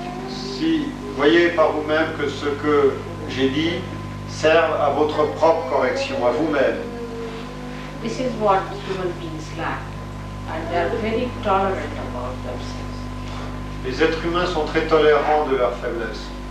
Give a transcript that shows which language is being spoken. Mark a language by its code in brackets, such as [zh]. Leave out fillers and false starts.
[fr] Si voyez par vous-même que ce que j'ai dit sert à votre propre correction, à vous-même. [en] This is what human beings lack, and they are very tolerant about themselves. [fr] Les êtres humains sont très tolérants de leur faiblesse.